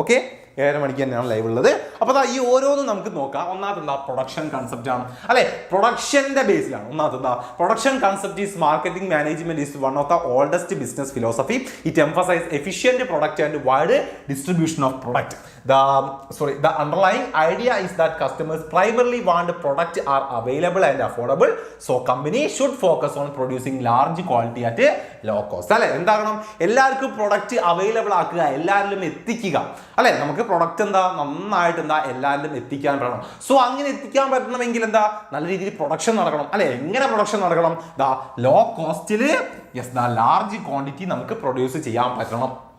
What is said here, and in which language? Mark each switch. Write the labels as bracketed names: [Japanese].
[Malayalam] Okay, 7:30 മണിക്ക് തന്നെയാണ് live ഉള്ളത്. അപ്പോൾ ഈ ഓരോന്നും നമുക്ക് നോക്കാം. ഒന്നാമത്തെ എന്താ, പ്രൊഡക്ഷൻ കൺസെപ്റ്റ് ആണ്, അല്ലെ, പ്രൊഡക്ഷന്റെ ബേസിലാണ്. ഒന്നാമത്തെ എന്താ, [English] Production concept is marketing management is one of the oldest business philosophy. It emphasise efficient product and wide distribution of product. The underlying idea is that customers primarily want product are available and affordable, so company should focus on producing large quality at a low cost. [Malayalam] അല്ലെ, എന്താകണം, എല്ലാവർക്കും product available ആക്കുക, എല്ലാവരിലും എത്തിക്കുക. അല്ലെ, നമുക്ക് product എന്താ നന്നായിട്ട് എന്താ എല്ലാവരിലും എത്തിക്കാൻ പറ്റണം. സോ അങ്ങനെ എത്തിക്കാൻ പറ്റണമെങ്കിൽ എന്താ, നല്ല രീതിയിൽ പ്രൊഡക്ഷൻ നടക്കണം. അല്ലെ, എങ്ങനെ പ്രൊഡക്ഷൻ നടക്കണം? ലോ കോസ്റ്റില് ലാർജ് ക്വാണ്ടിറ്റി നമുക്ക് പ്രൊഡ്യൂസ് ചെയ്യാൻ പറ്റണം.